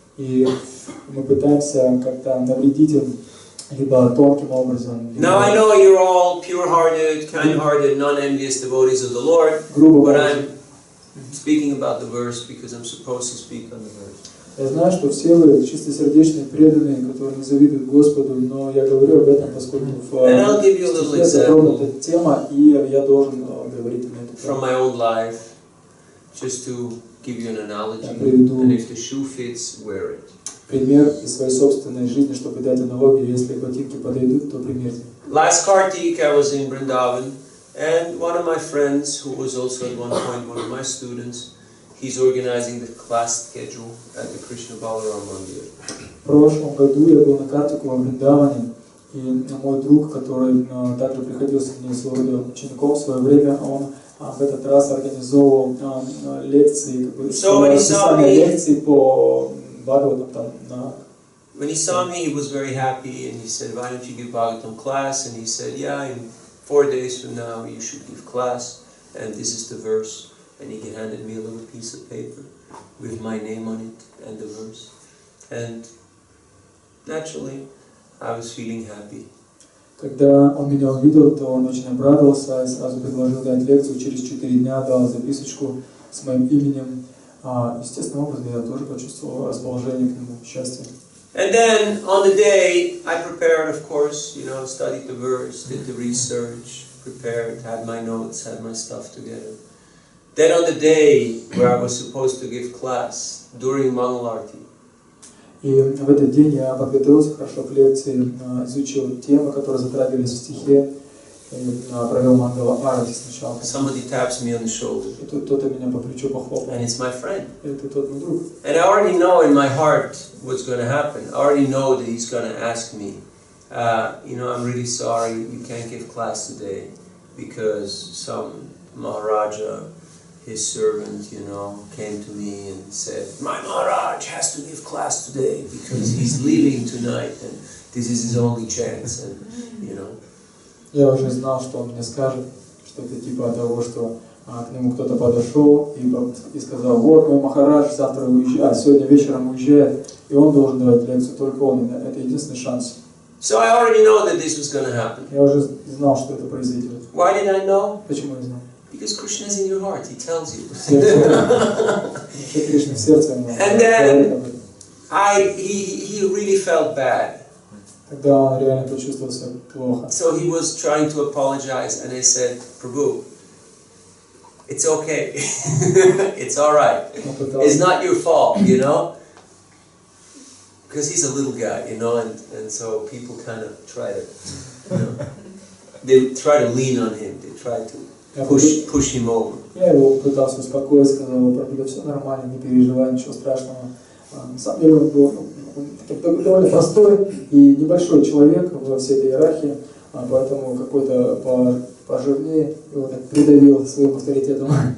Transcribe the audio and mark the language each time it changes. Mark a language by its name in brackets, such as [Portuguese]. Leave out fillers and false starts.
[Russian] И мы пытаемся как-то навредить им либо тонким образом, [English] Now I know you're all pure-hearted, kind-hearted, non-envious devotees of the Lord, [Russian] грубо [English] but [Russian] говоря. [English] I'm speaking about the verse because I'm supposed to speak on the verse. [Russian] Я знаю, что все вы чистосердечные, преданные, которые не завидуют Господу, но я говорю об этом, поскольку в стихе затронута тема, и я должен говорить на эту [English] From [Russian] тему. [English] my own life, just to give you an analogy, and if the shoe fits, wear it. [Russian] Пример из своей собственной жизни, чтобы дать аналогию, если ботинки подойдут, то примерьте. [English] Last Kartik, I was in Vrindavan, and one of my friends, who was also at one point one of my students, he's organizing the class schedule at the Krishna Balaram Mandir. [Russian] В прошлом году я был на Картику во Вриндаване, и мой друг, который также приходился мне своего рода учеником в свое время, он в этот раз организовывал лекции, расписание лекций по Бхагаватам там на. [English] When he saw me, he was very happy, and he said, "Why don't you give Bhagavatam class?" And he said, "Yeah, in 4 days from now, you should give class, and this is the verse." And he handed me a little piece of paper with my name on it and the verse. And naturally, I was feeling happy. [Russian] Когда он меня увидел, то он очень обрадовался и сразу предложил дать лекцию. Через 4 дня дал записочку с моим именем. Естественным образом я тоже почувствовал расположение к нему, счастье. [English] And then on the day, I prepared, of course, studied the verse, did the research, prepared, had my notes, had my stuff together. Then on the day where I was supposed to give class, during Mangalarti, [Russian] и в этот день я подготовился хорошо к лекции, изучил темы, которые затрагивались в стихе, и провел мангала арати сначала. [English] somebody taps me on the shoulder, [Russian] И тут кто-то меня по плечу похлопал. [English] and it's my friend. [Russian] Это тот мой друг. [English] And I already know in my heart what's going to happen. I already know that he's going to ask me, I'm really sorry you can't give class today because some Maharaja, his servant, came to me and said, my Maharaj has to give class today because he's leaving tonight and this is his only chance. And, [Russian] Я уже знал, что он мне скажет, что-то типа того, что к нему кто-то подошел и сказал, вот мой Махарадж завтра уезжает, сегодня вечером уезжает, и он должен давать лекцию, только он, это единственный шанс. [English] So I already know that this was going to happen. [Russian] Я уже знал, что это произойдет. [English] Why did I know? [Russian] Почему я знал? [English] Because Krishna is in your heart, he tells you. [Russian] Кришна в сердце. [English] And then he really felt bad. [Russian] Тогда он реально почувствовал себя плохо. [English] So he was trying to apologize, and I said, Prabhu, it's okay. It's all right. It's not your fault, you know? Because he's a little guy, you know, and so people kind of try to, you know, they try to lean on him. They try to push him over. [Russian] Я его пытался успокоить, сказал ему, Прабху, все нормально, не переживай, ничего страшного. На самом деле он был довольно простой и небольшой человек во всей этой иерархии, поэтому какой-то пожирнее его так придавил своим авторитетом.